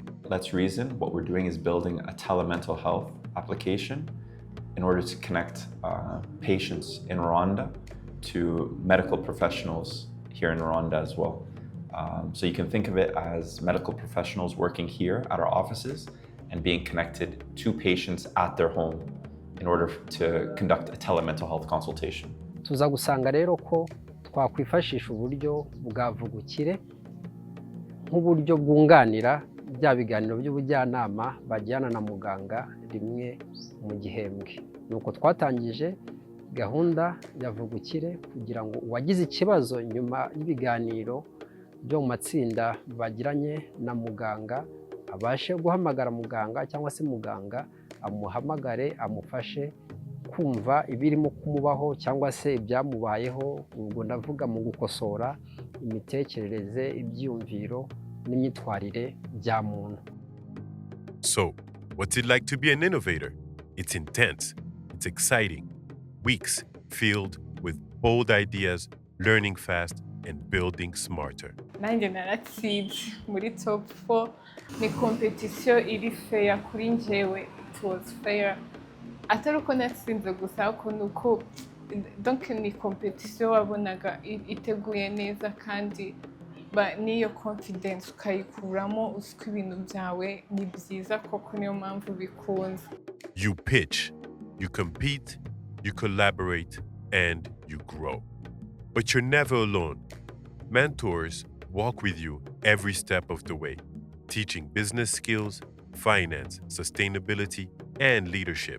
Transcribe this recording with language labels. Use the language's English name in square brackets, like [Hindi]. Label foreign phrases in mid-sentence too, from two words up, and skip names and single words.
[English] Let's Reason, what we're doing is building a telemental health application in order to connect patients in Rwanda to medical professionals here in Rwanda as well. So you can think of it as medical professionals working here at our offices and being connected to patients at their home in order to conduct a telemental health consultation. [Kinyarwanda] Tuza gusanga rero ko twakwifashisha uburyo bwa vugukire nk'uburyo bwunganira bya biganiro by'ubujyanama bajyana na muganga rimwe mu gihembwe. Nuko twatangije gahunda ya vugukire kugira ngo uwagize ikibazo nyuma y'ibiganiro byo mu matsinda bagiranye na muganga abashe guhamagara muganga cyangwa se muganga amuhamagare amufashe kumva ibirimo kumubaho cyangwa se ibyamubayeho, ubwo ndavuga mu gukosora imitekerereze, ibyumviro n'imyitwarire bya muntu. [English] So, what's it like to be an innovator? It's intense, it's exciting, weeks filled with bold ideas, learning fast, and building smarter. [Kinyarwanda] Nanjye naratsinze muri top 4. Ni competition iri fair kuri njyewe. [English] It was fair. [Kinyarwanda] Atari uko natsinze gusa ariko nuko donc ni competition wabonaga iteguye neza kandi niyo confidence ukayikuramo usiko ibintu byawe ni byiza koko niyo mpamvu bikunze. [English] You pitch, you compete, you collaborate, and you grow. But you're never alone. Mentors walk with you every step of the way, teaching business skills, finance, sustainability, and leadership.